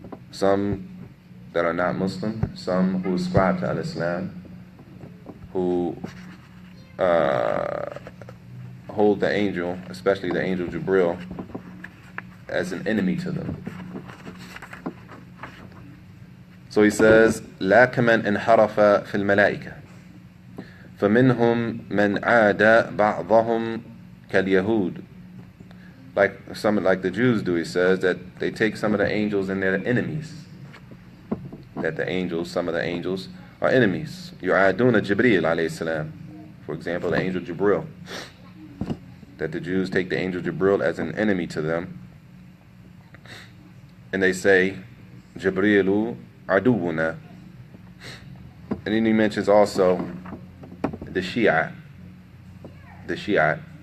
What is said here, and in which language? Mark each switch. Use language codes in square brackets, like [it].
[en] Some that are not Muslim, some who ascribe to Al-Islam, who hold the angel, especially the angel Jibril, as an enemy to them. So he says, [ar] لا كمن انحرف في الملائكة فمنهم من عاد بعضهم كاليهود. [en] Like the Jews do, he says that they take some of the angels and they're enemies. That some of the angels are enemies. [ar] يعادون جبريل عليه السلام. [en] For example, the angel Jibril. That the Jews take the angel Jibril as an enemy to them. And they say, [ar] Jibrilu aduwuna. [en] And then he mentions also the Shia. The Shia.